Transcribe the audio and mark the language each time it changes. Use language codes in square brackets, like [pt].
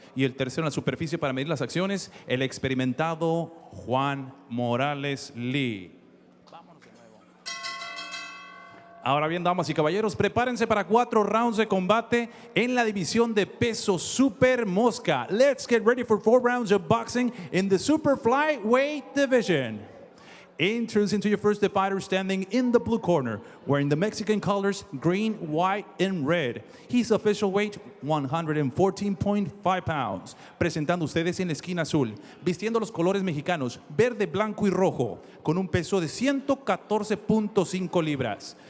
[es] Y el tercero en la superficie para medir las acciones, el experimentado Juan Morales Lee. Vámonos de nuevo. Ahora bien, damas y caballeros, prepárense para 4 rounds de combate en la división de peso super mosca. [en] Let's get ready for 4 rounds of boxing in the super flyweight division. Introducing to your first fighter standing in the blue corner, wearing the Mexican colors, green, white, and red. His official weight, 114.5 pounds. [es] Presentando ustedes en la esquina azul, vistiendo los colores mexicanos, verde, blanco y rojo, con un peso de 114.5 libras.